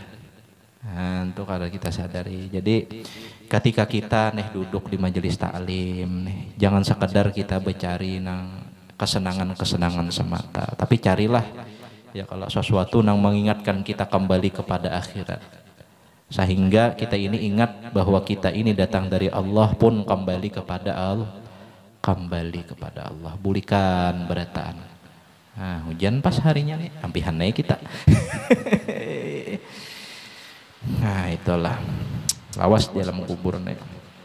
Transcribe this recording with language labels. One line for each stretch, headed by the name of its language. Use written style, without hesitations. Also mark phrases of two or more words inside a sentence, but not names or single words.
Indonesian: Nah, untuk kada kita sadari. Jadi ketika kita duduk di majelis taklim, jangan sekedar kita bercari nang kesenangan-kesenangan semata, tapi carilah ya kalau sesuatu nang mengingatkan kita kembali kepada akhirat. Sehingga kita ini ingat bahwa kita ini datang dari Allah pun kembali kepada Allah.
Banjar: Bulikan berataan. Nah, hujan pas harinya nih, ampihan naik kita. Nah, itulah lawas di dalam kubur nih.